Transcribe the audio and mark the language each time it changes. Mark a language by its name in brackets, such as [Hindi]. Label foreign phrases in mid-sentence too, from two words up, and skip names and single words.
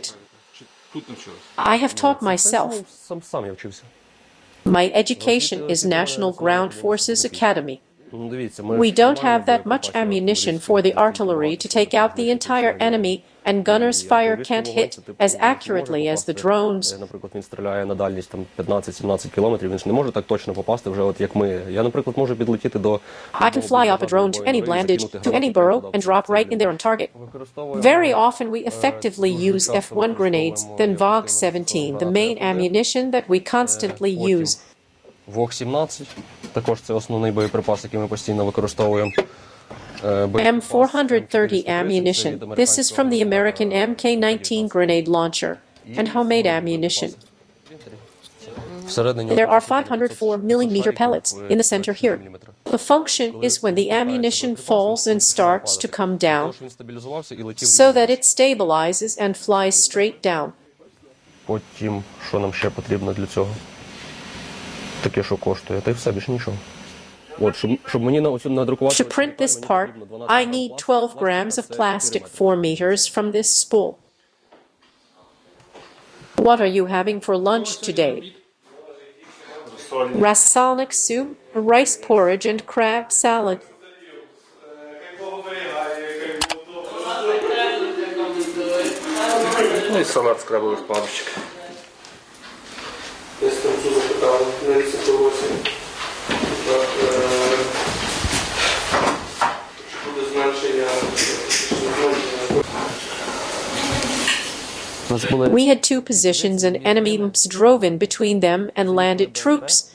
[English] I have taught myself. My education is National Ground Forces Academy. We don't have that much ammunition for the artillery to take out the entire enemy, and gunners' fire can't hit as accurately as the drones. [Ukrainian] Наприклад, він стріляє на дальність там 15-17 кілометрів, він ж не може так точно попасти вже, от як ми. Я, наприклад, можу підлетіти до... [English] I can fly up a drone to any blandage, to any burrow, and drop right in there on target. Very often we effectively use F1 grenades, then VOG-17, the main ammunition that we constantly use. [Ukrainian] ВОГ-17, також це основний боєприпас, який ми постійно використовуємо. [English] M430 ammunition. This is from the American MK-19 grenade launcher and homemade ammunition. There are 504mm pellets in the center here. The function is when the ammunition falls and starts to come down, so that it stabilizes and flies straight down. [Ukrainian] Потім, що нам ще потрібно для цього? Таке, що коштує, та й все, більше нічого. От, щоб мені надрукувати... [English] To print this part, I need 12 grams of plastic 4 meters from this spool. What are you having for lunch today? Rasalnik soup, rice porridge, and crab salad. [Ukrainian] Ну і салат з крабових паличок. [English] We had two positions and enemies drove in between them and landed troops.